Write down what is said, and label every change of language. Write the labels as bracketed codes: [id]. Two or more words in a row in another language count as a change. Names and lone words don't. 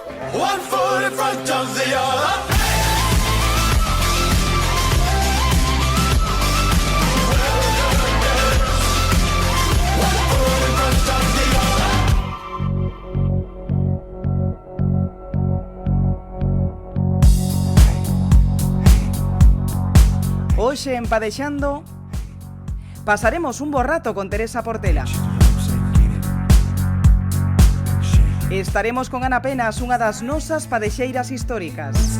[en] One foot in front of the other. One foot in front of the other. [gl] Hoxe en Padexando pasaremos un bo rato con Teresa Portela. Estaremos con Ana Penas, unha das nosas padexeiras históricas.